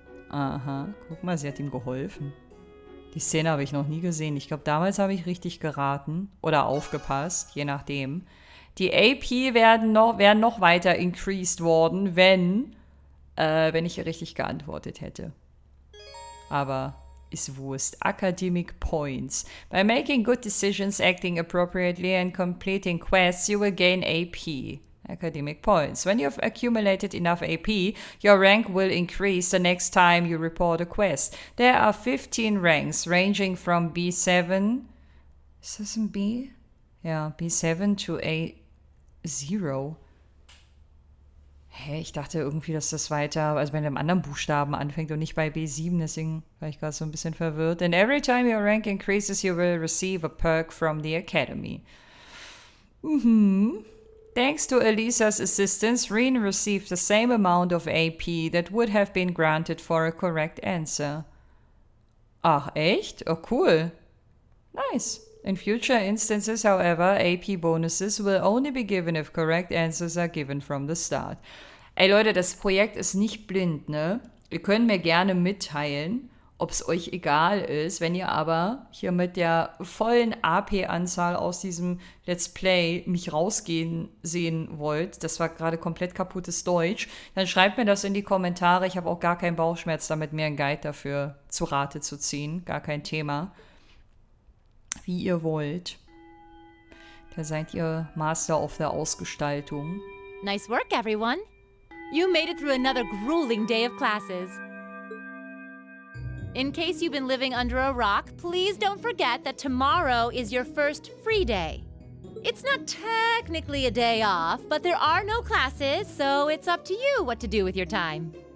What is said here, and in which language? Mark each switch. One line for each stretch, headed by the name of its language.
German: Aha, guck mal, sie hat ihm geholfen. Die Szene habe ich noch nie gesehen. Ich glaube, damals habe ich richtig geraten oder aufgepasst, je nachdem. Die AP wären noch weiter increased worden, wenn ich hier richtig geantwortet hätte. Aber ist Wurst. Academic Points.
English: By making good decisions, acting appropriately and completing quests, you will gain AP. Academic Points. When you've accumulated enough AP, your rank will increase the next time you report a quest. There are 15 ranks, ranging from B7...
German: Ist das ein B? Ja, B7 to A0. Hä, ich dachte irgendwie, dass das weiter, also bei einem anderen Buchstaben anfängt und nicht bei B7, deswegen war ich gerade so ein bisschen verwirrt.
English: And every time your rank increases, you will receive a perk from the Academy. Thanks to Elisa's assistance, Reen received the same amount of AP that would have been granted for a correct answer.
German: Ach, echt?
English: Oh, cool. Nice. In future instances, however, AP bonuses will only be given if correct answers are given from the start.
German: Ey Leute, das Projekt ist nicht blind, ne? Ihr könnt mir gerne mitteilen, ob es euch egal ist, wenn ihr aber hier mit der vollen AP-Anzahl aus diesem Let's Play mich rausgehen sehen wollt. Das war gerade komplett kaputtes Deutsch. Dann schreibt mir das in die Kommentare. Ich habe auch gar keinen Bauchschmerz damit, mir einen Guide dafür zu Rate zu ziehen. Gar kein Thema. Wie ihr wollt. Da seid ihr
English: Master of
German: der Ausgestaltung.
English: Nice work, everyone. You made it through another grueling day of classes. In case you've been living under a rock, please don't forget that tomorrow is your first free day. It's not technically a day off, but there are no classes, so it's up to you what to do with your time.